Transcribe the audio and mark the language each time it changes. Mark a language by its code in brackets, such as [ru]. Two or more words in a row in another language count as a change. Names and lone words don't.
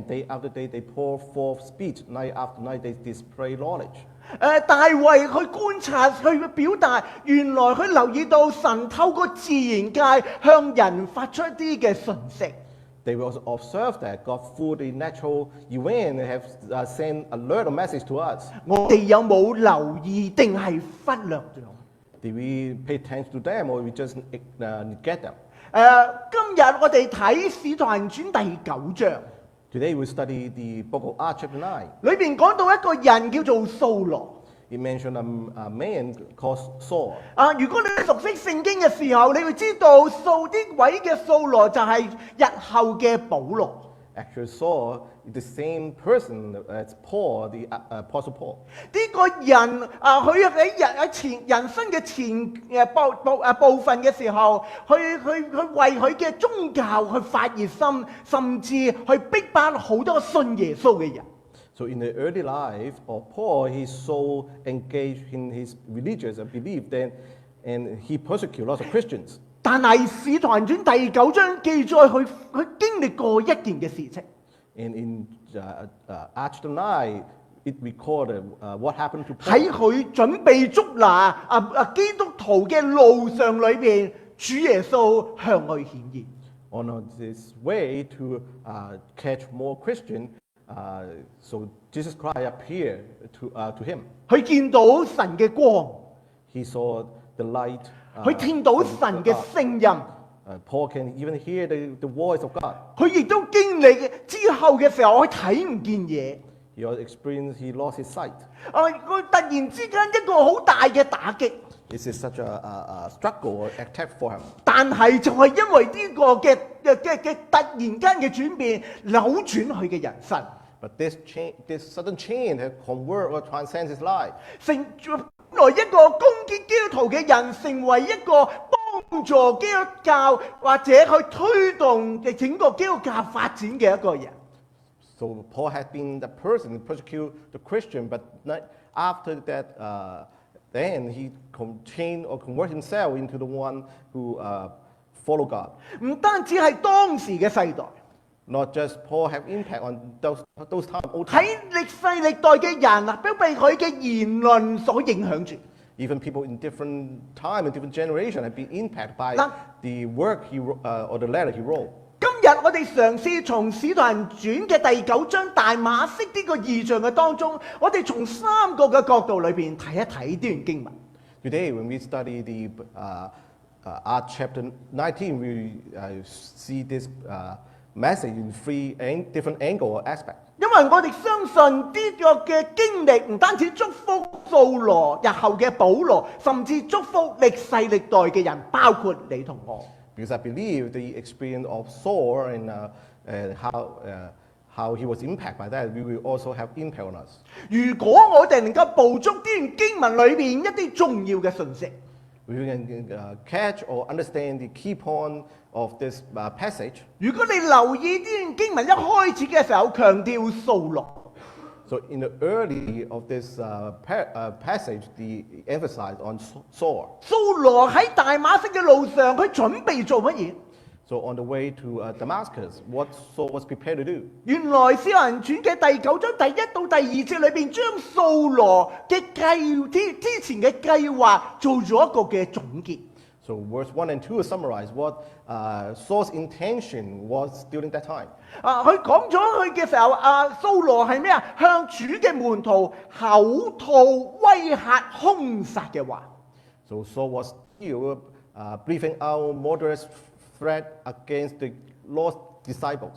[en] Day after day they pour forth speech. Night after night they display knowledge. [yue] 大衛去觀察，去表達，原來佢留意到神透過自然界向人發出一啲嘅訊息。 [en] They will also observe that God through the natural event have sent alert or message to us. [yue] 我哋有冇留意定係忽略咗？ [en] Did we pay attention to them or we just neglect them? [yue] 今日我哋睇《使徒行傳》第9章， [en] Today we study the book of Acts chapter 9. [yue] 裏邊講到一個人叫做掃羅。 [en] It mentioned a man called Saul. [yue] 如果你熟悉聖經嘅時候，你會知道掃啲位嘅掃羅就係日後嘅保羅。 [en] Actually, Saul is the same person as Paul, the Apostle Paul. [yue] 呢個人佢喺人生嘅前部分嘅時候，去為佢嘅宗教去發熱心，甚至去逼迫好多信耶穌嘅人。 [en] So in the early life of Paul, he's so engaged in his religious belief and he persecuted lots of Christians. [yue] 但係《使徒行傳》第9章記載佢經歷過一件嘅事情。 [en] And in Acts 9, it recorded what happened to Paul. [yue] 喺佢準備捉拿基督徒嘅路上裏邊，主耶穌向佢顯現。 [en] On his way to catch more Christians, so Jesus Christ appeared to him. [yue] 佢見到神嘅光， [en] He saw the light. [yue] 佢聽到神嘅聲音。 [en] Paul can even hear the voice of God. [yue] 佢亦都經歷之後嘅時候，佢睇唔見嘢。 [en] He also experienced he lost his sight. [yue] 佢突然之間一個好大嘅打擊。 [en] This is such a struggle or attack for him. [yue] 但係就係因為呢個嘅突然間嘅轉變，扭轉佢嘅人生。 [en] But this sudden change has convert or transcends his life. [yue] 本來一個攻擊基督徒嘅人，成為一個幫助基督教或者去推動整個基督教發展嘅一個人。 [en] So Paul had been the person who persecuted the Christian, but after that, then he changed or converted himself into the one who followed God. [yue] 唔單止係當時嘅世代， [en] Not just Paul have impact on those time, old [yue] 喺 [en] time. [yue] 歷世歷代嘅人都被佢嘅言論所影響住。 [en] Even people in different time and different generation have been impacted by Now- the work he wrote, or the letter he wrote. [yue] 今日我哋嘗試從《使徒行傳》嘅第9章大馬色呢個異象嘅當中，我哋從3個嘅角度裏邊睇一睇呢段經文。 [en] Today, when we study the Acts chapter 19, we see this message in three different angle or aspect. [yue] 因為我哋相信呢個嘅經歷唔單止祝福掃羅日後嘅保羅，甚至祝福歷世歷代嘅人，包括你同我。 [en] Because I believe the experience of Saul and how he was impacted by that, we will also have impact on us. [yue] 如果我哋能夠捕捉呢段經文裏邊一啲重要嘅信息， [en] We can catch or understand the key point of this passage. [yue] 如果你留意呢段經文一開始嘅時候強調掃羅， [en] So in the early of this passage, the emphasis on Saul. [yue] 掃羅喺大馬色嘅路上，佢準備做乜嘢？ [en] So on the way to Damascus, what Saul was prepared to do? [yue] 原來《使徒行傳》嘅第9章第1到第2節裏邊，將掃羅嘅之前嘅計劃做咗一個嘅總結。 [en] So verse 1 and 2 summarize what Saul's intention was during that time. [yue] 佢講咗佢嘅時候，掃羅係咩啊？向主嘅門徒口吐威嚇、兇殺嘅話。 [en] So Saul was still breathing out murderous threat against the lost disciples.